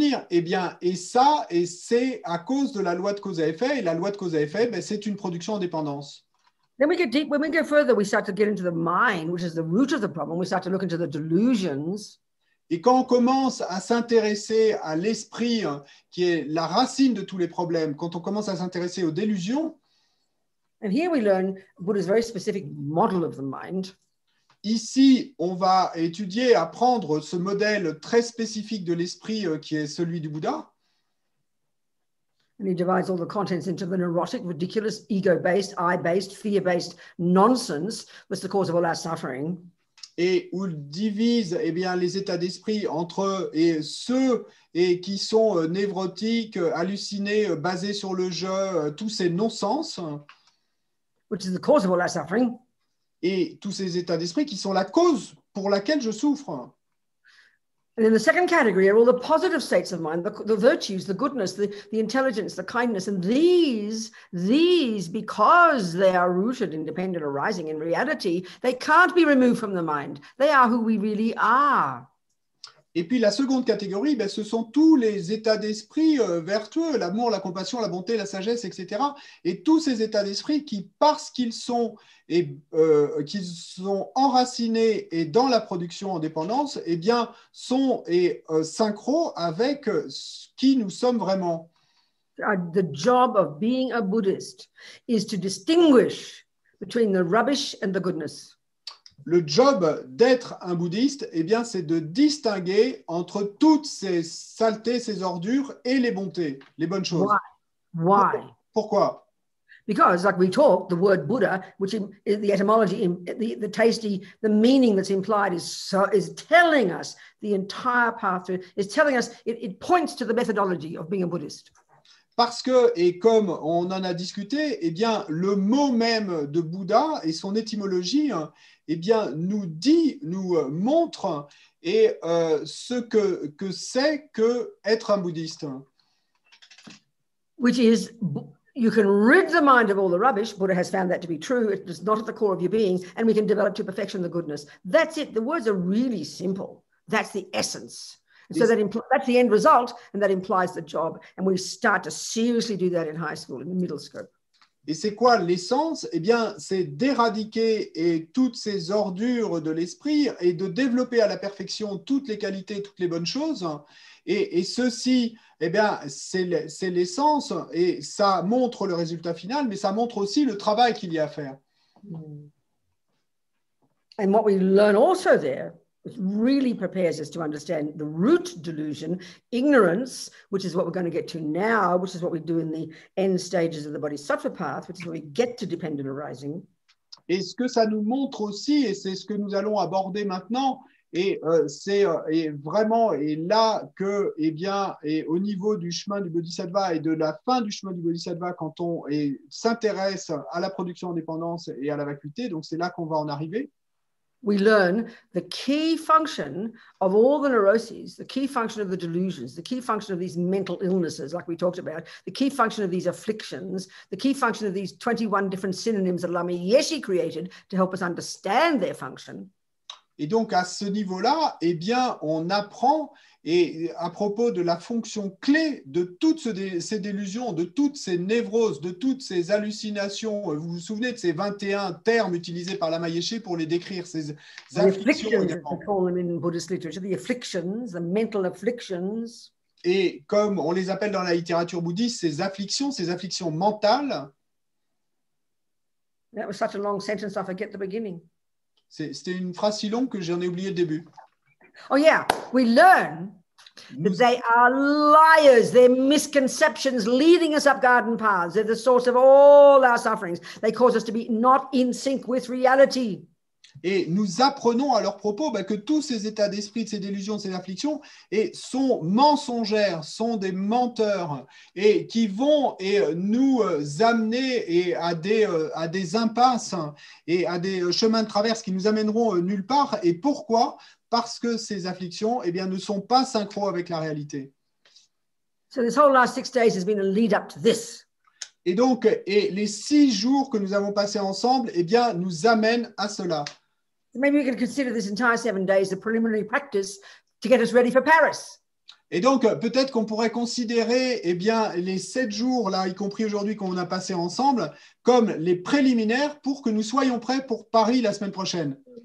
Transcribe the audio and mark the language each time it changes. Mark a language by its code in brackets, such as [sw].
[fr] Eh bien, et ça, et c'est à cause de la loi de cause à effet. Et la loi de cause à effet, ben, c'est une production en dépendance. [en] Then we get deep. When we go further, we start to get into the mind, which is the root of the problem. We start to look into the delusions. [fr] Et quand on commence à s'intéresser à l'esprit, qui est la racine de tous les problèmes, quand on commence à s'intéresser aux délusions, [en] and here we learn Buddha's very specific model of the mind. [fr] Ici, on va étudier, apprendre ce modèle très spécifique de l'esprit qui est celui du Bouddha. [en] And he divides all the contents into the neurotic, ridiculous, ego-based, I-based, fear-based nonsense that's the cause of all our suffering. [fr] Et où il divise eh bien, les états d'esprit entre ceux qui sont névrotiques, hallucinés, basés sur le jeu, tous ces non-sens. [en] Which is the cause of all our suffering. [fr] Et tous ces états d'esprit qui sont la cause pour laquelle je souffre. [en] And in the second category are all the positive states of mind, the virtues, the goodness, the intelligence, the kindness. And these, because they are rooted in dependent arising in reality, they can't be removed from the mind. They are who we really are. [fr] Et puis la seconde catégorie, ben, ce sont tous les états d'esprit vertueux, l'amour, la compassion, la bonté, la sagesse, etc. Et tous ces états d'esprit qui, parce qu'ils sont, qu'ils sont enracinés et dans la production en dépendance, eh bien, sont synchro avec qui nous sommes vraiment. [en] The job of being a Buddhist is to distinguish between the rubbish and the goodness. [fr] Le job d'être un bouddhiste, eh bien, c'est de distinguer entre toutes ces saletés, ces ordures et les bontés, les bonnes choses. [en] Why? [fr] Pourquoi? [en] Because, like we talk, the word Buddha, which is the etymology, the tasty, the meaning that's implied is telling us the entire path through, is telling us, it points to the methodology of being a Buddhist. [fr] Parce que, et comme on en a discuté, eh bien, le mot même de Bouddha et son étymologie, eh bien, nous montre ce que c'est que être un bouddhiste. [en] Which is, you can rid the mind of all the rubbish. Buddha has found that to be true. It is not at the core of your being, and we can develop to perfection the goodness. That's it. The words are really simple. That's the essence. And so that's the end result, and that implies the job. And we start to seriously do that in high school, in the middle scope. [fr] Et c'est quoi l'essence? Eh bien, c'est d'éradiquer toutes ces ordures de l'esprit et de développer à la perfection toutes les qualités, toutes les bonnes choses. Et ceci, eh bien, c'est l'essence et ça montre le résultat final, mais ça montre aussi le travail qu'il y a à faire. [en] And what we learn also there It really prepares us to understand the root delusion, ignorance, which is what we're going to get to now, which is what we do in the end stages of the Bodhisattva path, which is where we get to dependent arising. [fr] Et ce que ça nous montre aussi, et c'est ce que nous allons aborder maintenant, et c'est vraiment et là que, eh bien, et au niveau du chemin du Bodhisattva et de la fin du chemin du Bodhisattva, quand on s'intéresse à la production en dépendance et à la vacuité, donc c'est là qu'on va en arriver. [en] We learn the key function of all the neuroses, the key function of the delusions, the key function of these mental illnesses, like we talked about, the key function of these afflictions, the key function of these 21 different synonyms that Lama Yeshe created to help us understand their function. [fr] Et donc, à ce niveau-là, eh bien, on apprend, et à propos de la fonction clé de toutes ces délusions, de toutes ces névroses, de toutes ces hallucinations. Vous vous souvenez de ces 21 termes utilisés par Lama Yeshe pour les décrire, ces afflictions également. [en] The afflictions, the mental afflictions. [fr] Et comme on les appelle dans la littérature bouddhiste, ces afflictions mentales. [en] That was such a long sentence, I forget the beginning. [fr] C'était une phrase si longue que j'en ai oublié le début. [en] Oh yeah, we learn that they are liars. They're misconceptions leading us up garden paths. They're the source of all our sufferings. They cause us to be not in sync with reality. [fr] Et nous apprenons à leur propos que tous ces états d'esprit, de ces délusions, de ces afflictions sont mensongères, sont des menteurs et qui vont nous amener à des impasses et à des chemins de traverse qui nous amèneront nulle part. Et pourquoi? Parce que ces afflictions ne sont pas synchro avec la réalité. [en] So this whole last 6 days has been a lead up to this. [fr] Et donc, les 6 jours que nous avons passés ensemble nous amènent à cela. [en] Maybe we could consider this entire 7 days a preliminary practice to get us ready for Paris. [fr] Et donc, peut-être qu'on pourrait considérer les 7 jours, là, y compris aujourd'hui qu'on a passé ensemble, comme les préliminaires pour que nous soyons prêts pour Paris la semaine prochaine.